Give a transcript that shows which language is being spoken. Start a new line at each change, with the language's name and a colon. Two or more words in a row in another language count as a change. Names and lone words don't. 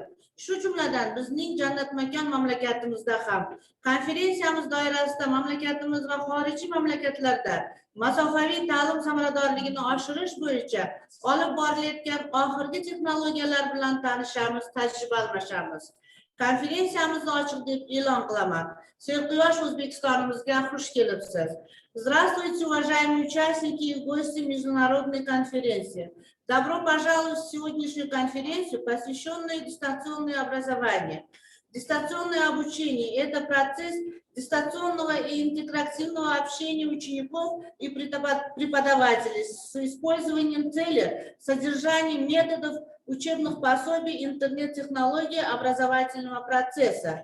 Uzbek: Shu jumladan bizning jannat makon mamlakatimizda ham konferensiyamiz doirasida mamlakatimiz va xorijiy mamlakatlarda masofaviy ta'lim samaradorligini oshirish bo'yicha olib borilayotgan oxirgi texnologiyalar bilan tanishamiz, tajriba almashamiz. Konferensiyamizni ochiq deb e'lon qilaman. Serquyosh O'zbekistonimizga xush kelibsiz.
Russian: Здравствуйте, уважаемые участники и гости международной конференции. Добро пожаловать в сегодняшнюю конференцию, посвященную дистанционному образованию. Дистанционное обучение – это процесс дистанционного и интерактивного общения учеников и преподавателей с использованием цели, содержанием методов, учебных пособий, интернет-технологий образовательного процесса.